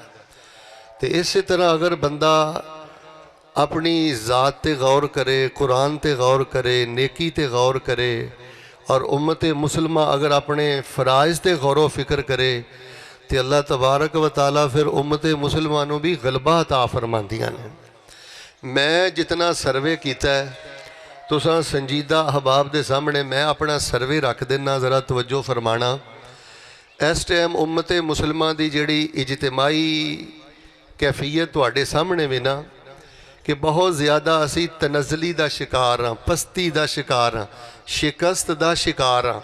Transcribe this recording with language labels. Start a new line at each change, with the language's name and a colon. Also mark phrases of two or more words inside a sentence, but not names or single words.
Punjabi: تو اس طرح اگر بندہ اپنی ذات تے غور کرے، قرآن تے غور کرے، نیکی تے غور کرے اور امت مسلمہ اگر اپنے فرائض تے غور فکر کرے تو اللہ تبارک و تعالیٰ پھر امت مسلماناں بھی غلبہ عطا فرماندیاں نے. میں جتنا سروے کیا ہے تساں سنجیدہ احباب دے سامنے میں اپنا سروے رکھ دینا، ذرا توجہ فرمانا. اس ٹائم امت مسلمہ کی جیہڑی اجتماعی کیفیت تہاڈے سامنے بھی نا کہ بہت زیادہ اسی تنزلی کا شکار ہاں، پستی کا شکار ہاں، شکست کا شکار ہاں.